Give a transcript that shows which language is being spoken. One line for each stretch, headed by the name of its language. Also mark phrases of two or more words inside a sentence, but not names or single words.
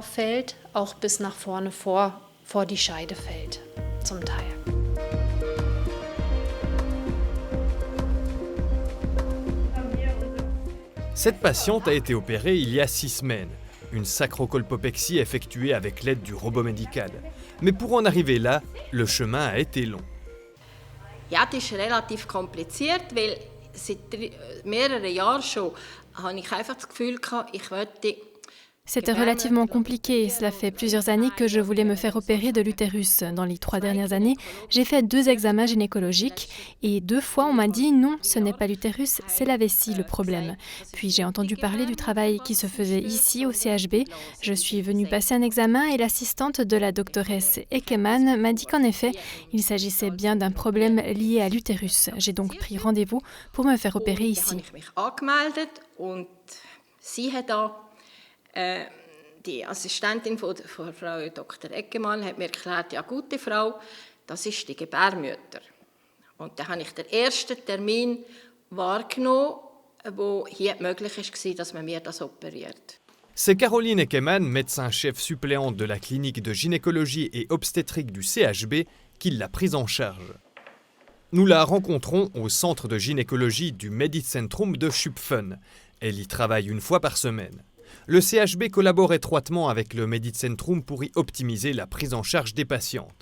French: Cette patiente a été opérée il y a 6 semaines. Une sacrocolpopexie effectuée avec l'aide du robot médical. Mais pour en arriver là, le chemin a été long.
German: Ja, das ist relativ kompliziert, weil seit mehreren Jahren schon habe ich einfach das Gefühl gehabt, ich wollte.
French: C'était relativement compliqué. Cela fait plusieurs années que je voulais me faire opérer de l'utérus. Dans les 3 dernières années, j'ai fait 2 examens gynécologiques et 2 fois on m'a dit non, ce n'est pas l'utérus, c'est la vessie le problème. Puis j'ai entendu parler du travail qui se faisait ici au CHB. Je suis venue passer un examen et l'assistante de la doctoresse Eckemann m'a dit qu'en effet, il s'agissait bien d'un problème lié à l'utérus. J'ai donc pris rendez-vous pour me faire opérer ici.
German: Die Assistentin von Frau Dr. Eckemann hat mir erklärt, ja gute Frau, das ist die Gebärmutter. Und dann habe ich den ersten Termin wahrgenommen, wo hier möglich war, dass man mir das operiert.
French: C'est Caroline Eckemann, médecin-chef suppléante de la clinique de gynécologie et obstétrique du CHB, qui l'a prise en charge. Nous la rencontrons au centre de gynécologie du Medizzentrum de Schupfen. Elle y travaille 1 fois par semaine. Le CHB collabore étroitement avec le Medizzentrum pour y optimiser la prise en charge des patientes.